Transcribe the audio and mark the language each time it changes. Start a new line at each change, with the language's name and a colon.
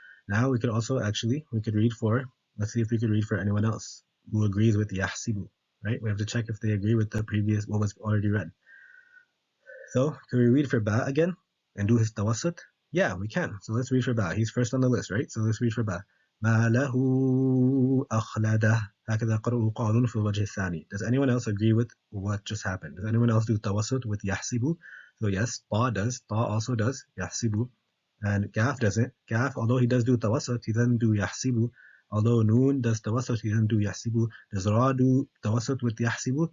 English: Now we could also we could read for, let's see if we could read for anyone else who agrees with yahsibu, right? We have to check if they agree with the previous, what was already read. So can we read for ba again and do his tawassut? Yeah, we can. So let's read for ba. He's first on the list, right? So let's read for ba.
Arabic: ما له أخلده هكذا قرأه قالون في الوجه الثاني.
English: Does anyone else agree with what just happened? Does anyone else do tawassut with yahsibu? So yes, ta does. Ta also does yahsibu. And kaf doesn't. Kaf, although he does do tawassut, he doesn't do yahsibu. Although noon does tawassut, he doesn't do yahsibu. Does ra do tawassut with yahsibu?